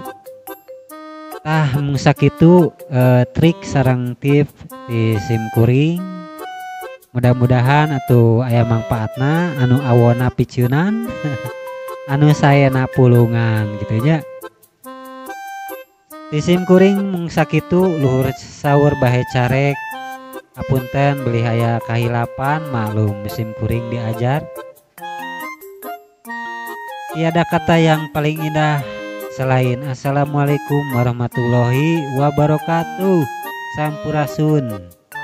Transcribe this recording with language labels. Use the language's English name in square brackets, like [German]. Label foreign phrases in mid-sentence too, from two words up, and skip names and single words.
[Sundanese] Tah mung sakitu trik sareng tips di sim kuring, mudah-mudahan atuh aya manfaatna anu awona piciunan anu saena pulungan gitunya. Di sim kuring mung sakitu luhur saur bahe carek, hapunten beli aya kahilapan maklum sim kuring diajar. [Indonesian] Tiada kata yang paling indah selain [Arabic] السلام عليكم ورحمة الله وبركاته. [Sundanese] Sampurasun.